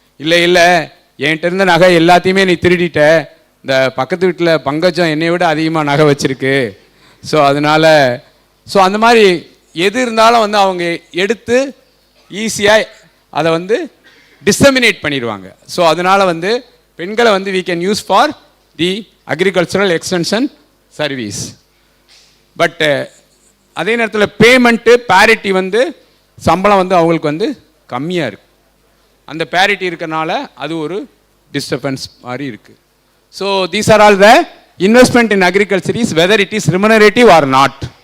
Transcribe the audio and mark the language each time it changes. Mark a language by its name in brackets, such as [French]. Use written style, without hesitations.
[Tamil] இல்லை, என்கிட்ட இருந்த நகை எல்லாத்தையுமே நீ திருடிட்ட, இந்த பக்கத்து வீட்டில் பங்கஜம் என்னை விட அதிகமாக நகை வச்சுருக்கு, ஸோ அதனால் அந்த மாதிரி எது இருந்தாலும் வந்து அவங்க எடுத்து ஈஸியாக அதை வந்து டிசமினேட் பண்ணிடுவாங்க. ஸோ அதனால் வந்து பெண்களை வந்து [English] we can use for the agricultural extension service. [Tamil] But அதே நேரத்தில் பேமெண்ட்டு பேரிட்டி வந்து சம்பளம் வந்து அவங்களுக்கு வந்து கம்மியாக இருக்குது. அந்த பேரிட்டி இருக்கிறனால அது ஒரு டிஸ்டர்பன்ஸ் மாதிரி இருக்குது. [English] So these are all the investment in agriculture is whether it is remunerative or not.